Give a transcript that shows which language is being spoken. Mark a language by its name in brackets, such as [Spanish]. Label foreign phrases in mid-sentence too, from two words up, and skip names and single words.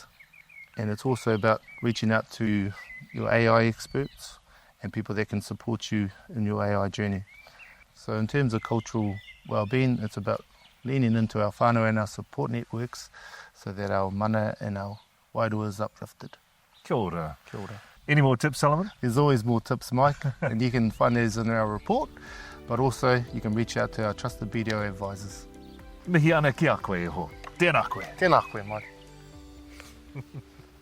[English] And it's also about reaching out to your AI experts and people that can support you in your AI journey. So in terms of cultural well-being, it's about leaning into our whānau and our support networks so that our mana and our wairua is uplifted. [Māori] Kia ora. Kia ora. [English] Any more tips, Solomon? There's always more tips, Mike, and you can find those in our report, but also you can reach out to our trusted BDO advisors. [Māori] Mihi ana ki a koe e ho. Tēnā koe. Tēnā koe, Mike.